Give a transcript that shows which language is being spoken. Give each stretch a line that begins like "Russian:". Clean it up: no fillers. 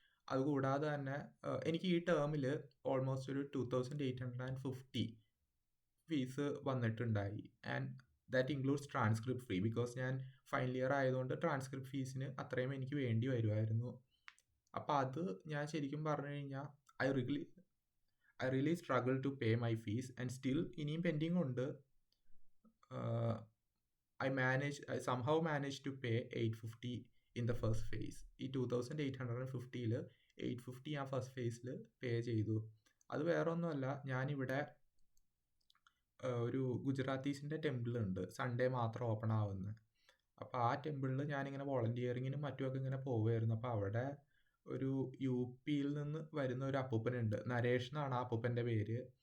Malayalam: അതുകൂടാതെ തന്നെ എനിക്ക് ഈ ടേമിൽ ഓൾമോസ്റ്റ് ഒരു 2,850 fees വന്നിട്ടുണ്ടായി.
English: And that includes transcript fee.
Malayalam: Because ഞാൻ ഫൈനൽ ഇയർ ആയതുകൊണ്ട് ട്രാൻസ്ക്രിപ്റ്റ് ഫീസിന് അത്രയും എനിക്ക് വേണ്ടി വരുമായിരുന്നു. അപ്പം അത് ഞാൻ ശരിക്കും പറഞ്ഞു കഴിഞ്ഞാൽ
English: I really struggle to pay my fees.
Malayalam: And still ഇനിയും പെൻഡിങ് ഉണ്ട്.
English: I somehow managed to pay 850 in the first phase.
Malayalam: ഈ 2,850ൽ 850 ആ ഫസ്റ്റ് ഫേസിൽ പേ ചെയ്തു. അത് വേറെ ഒന്നുമല്ല, ഞാനിവിടെ ഒരു ഗുജറാത്തീസിൻ്റെ ടെമ്പിൾ ഉണ്ട്, സൺഡേ മാത്രം ഓപ്പൺ ആവുന്നത്. അപ്പോൾ ആ ടെമ്പിളിൽ ഞാനിങ്ങനെ വോളണ്ടിയറിങ്ങിനും മറ്റുമൊക്കെ ഇങ്ങനെ പോവുമായിരുന്നു. അപ്പോൾ അവിടെ ഒരു UP-യിൽ നിന്ന് വരുന്ന ഒരു അപ്പൂപ്പനുണ്ട്, നരേഷ് എന്നാണ് ആ അപ്പൂപ്പൻ്റെ പേര്.